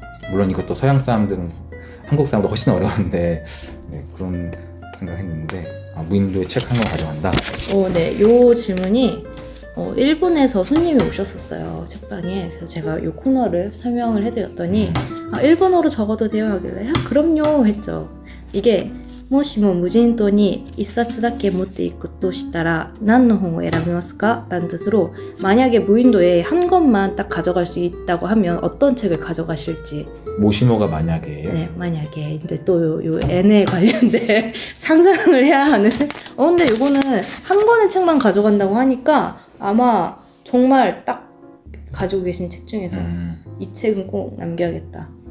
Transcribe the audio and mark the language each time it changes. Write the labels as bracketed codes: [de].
[ko] 물론 이것도 서양 사람들은 한국 사람보다 훨씬 어려운데 그런 생각했는데 무인도에 책 한 권 가져간다. 네. 요 질문이 일본에서 손님이 오셨었어요. 책방에. 그래서 제가 요 코너를 설명을 해드렸더니 일본어로 적어도 돼요 하길래 그럼요 했죠. 이게 [ja] もしも無人島に一冊だけ持っていくとしたら何の本を選びますか? [ko] 라는 뜻으로 만약에 무인도에 한 권만 딱 가져갈 수 있다고 하면 어떤 책을 가져가실지. 모시모가 만약에예요. 네, 만약에. 근데 또 요 N에 관련된 상상을 해야 하는. 근데 요거는 한 권의 책만 가져간다고 하니까 아마 정말 딱 가지고 계신 책 중에서 이 책은 꼭 남겨야겠다.